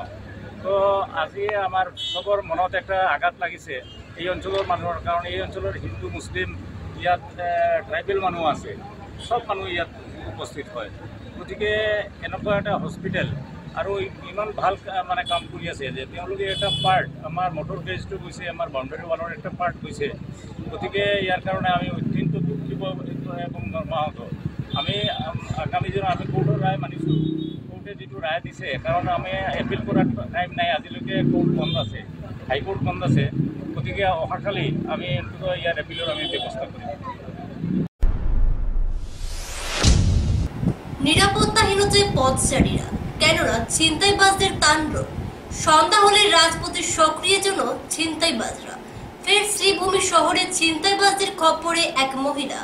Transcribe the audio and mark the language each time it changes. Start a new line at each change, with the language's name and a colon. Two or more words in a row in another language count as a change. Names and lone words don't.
Assamese: তো আজি আমাৰ চবৰ মনত একটা আঘাত লাগিছে এই অঞ্চলৰ মানুহৰ, কাৰণ এই অঞ্চলৰ হিন্দু মুছলিম ইয়াত ট্ৰাইবেল মানুহ আছে, সব মানুহ ইয়াত উপস্থিত হয়। গতিকে এনেকুৱা এটা হস্পিটেল আৰু ইমান ভাল মানে কাম কৰি আছে যে তেওঁলোকে এটা পাৰ্ট আমাৰ মটৰ গেজটো গৈছে, আমাৰ বাউণ্ডাৰী ৱালৰ একটা পাৰ্ট গৈছে। গতিকে ইয়াৰ কাৰণে আমি অত্যন্ত দুঃখিত এবং মৰ্মাহত। আমি আগামী দিনত আমি কোৰ্টৰ ৰায় মানিছোঁ। কোৰ্টে যিটো ৰায় দিছে, কাৰণ আমি এপিল কৰাৰ টাইম নাই, আজিলৈকে কোৰ্ট বন্ধ আছে, হাইকোৰ্ট বন্ধ আছে। গতিকে অহাকালি আমি ইয়াৰ এপিলৰ আমি ব্যৱস্থা কৰিম।
Bangla: নিরাপত্তাহীনতায় পথচারীরা, কেননা ছিনতাইবাজদের তাণ্ডব। সন্ধ্যা হলে রাজপথে সক্রিয় জন্য ছিনতাইবাজরা। ফের শ্রীভূমি শহরে ছিনতাইবাজদের খপ্পরে এক মহিলা।